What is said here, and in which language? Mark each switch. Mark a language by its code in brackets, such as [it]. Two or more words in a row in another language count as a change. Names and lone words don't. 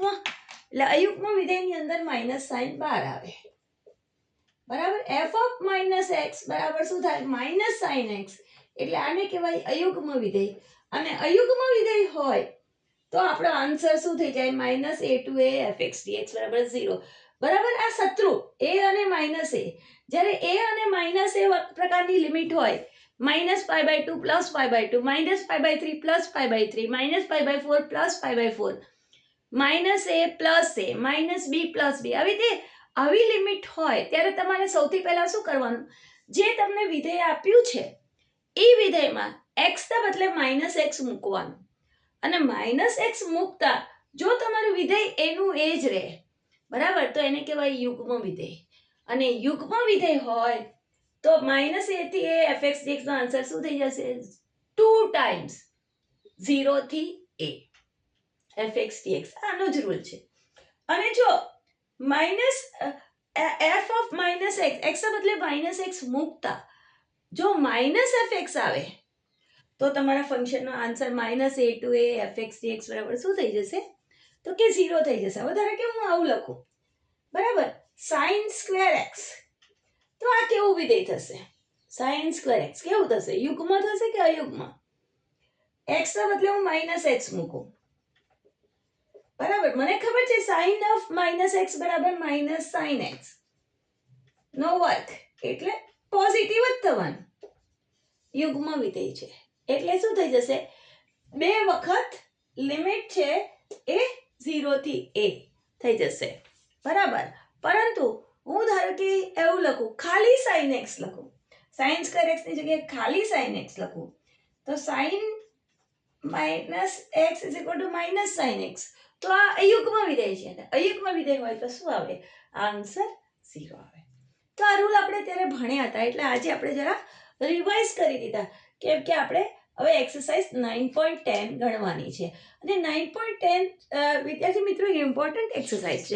[gu] એટલે અયુગ્મ વિધેયની અંદર માઇનસ સાઇન બહાર આવે. બરાબર. [en] f of minus x [gu] બરાબર શું થાય માઇનસ [en] sin x [gu] એટલે આને કહેવાય અયુગ્મ વિધેય. અને અયુગ્મ વિધેય હોય તો આપણો આન્સર શું થઈ જાય માઇનસ [en] a to a fx dx [gu] બરાબર 0. બરાબર. આ શત્રુ a અને માઇનસ a જ્યારે a અને માઇનસ a પ્રકારની લિમિટ હોય [en] minus pi by 2 plus pi by 2 minus pi by 3 plus pi by 3 minus pi by 4 plus pi by 4 minus a plus a minus b plus b [gu] આવી લિમિટ હોય ત્યારે તમારે સૌથી પહેલા શું કરવાનું જે તમને વિધેય આપ્યું છે એ વિધેયમાં x ના બદલે માઇનસ x મૂકવાનું અને માઇનસ x મૂકતા જો તમારું વિધેય એનું એ જ રહે બરાબર તો એને કહેવાય યુગ્મ વિધેય. અને યુગ્મ વિધેય હોય તો માઇનસ a થી [en] a fx dx [gu] નો આન્સર શું થઈ જશે [en] 2 times 0 [gu] થી [en] a fx dx. [gu] આનો જ રૂલ છે. અને જો માઇનસ [en] f of minus x x [gu] ના બદલે માઇનસ x મૂકતા જો માઇનસ fx આવે તો તમારા ફંક્શનનો આન્સર માઇનસ [en] a to a fx dx [gu] બરાબર શું થઈ જશે તો કે 0 થઈ જશે. હવે ધારો કે હું આવું લખું બરાબર [en] sin square x [gu] તો આ કેવું વિધેય થશે [en] sin square x [gu] કેવું થશે યુગ્મ થશે કે અયુગ્મ. x ના બદલે હું માઇનસ x મૂકું બરાબર. મને ખબર છે [en] sin of minus x [gu] બરાબર [en] minus sin x [gu] નો વર્ગ એટલે પોઝિટિવ જ થવાનું. યુગ્મ વિધેય છે એટલે શું થઈ જશે બે વખત લિમિટ છે એ 0 થી a થઈ જશે. બરાબર. પરંતુ હું ધારો કે એવું લખું ખાલી [en] sin x [gu] લખું [en] sin square x [gu] ની જગ્યાએ ખાલી [en] sin x [gu] લખું તો [en] sin minus x is equal to minus sin x [gu] તો આ અયુગ્મ વિધેય છે. અયુગ્મ વિધેય હોય તો શું આવે આન્સર 0 આવે. તો આ રૂલ આપણે ત્યારે ભણ્યા હતા એટલે આજે આપણે જરા રિવાઇઝ કરી દીધા કેમ કે આપણે હવે એક્સરસાઇઝ 9.10 ગણવાની છે. અને 9.10 વિદ્યાર્થી મિત્રો [en] important exercise [gu] છે.